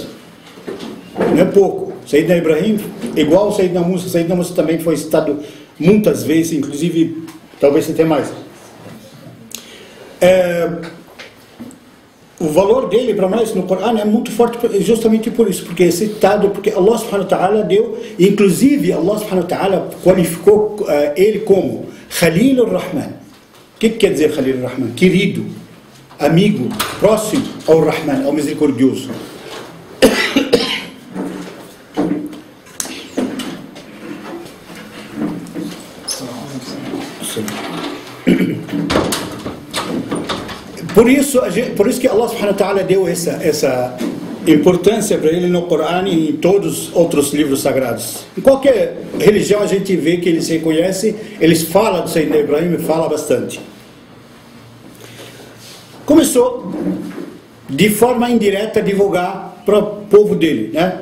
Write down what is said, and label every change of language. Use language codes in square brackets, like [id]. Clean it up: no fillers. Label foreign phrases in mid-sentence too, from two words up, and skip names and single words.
[pt] Não é pouco. Sayyidina Ibrahim, igual o Sayyidina Musa. Sayyidina Musa também foi citado muitas vezes, inclusive, talvez até mais. O valor dele para nós no Corão é muito forte justamente por isso, porque é citado, porque [ar] الله سبحانه وتعالى [pt] deu, inclusive [ar] الله سبحانه وتعالى [pt] qualificou ele como [ar] خليل الرحمن. [pt] O que quer dizer [ar] خليل الرحمن? [pt] Querido, amigo, próximo ao Rahman, ao misericordioso. Por isso que [ar] الله سبحانه وتعالى [pt] deu essa importância para ele no Corão e em todos os outros livros sagrados. Em qualquer religião a gente vê que eles reconhecem, eles falam do Sayyidina Ibrahim e falam bastante. Começou de forma indireta a divulgar para o povo dele, né?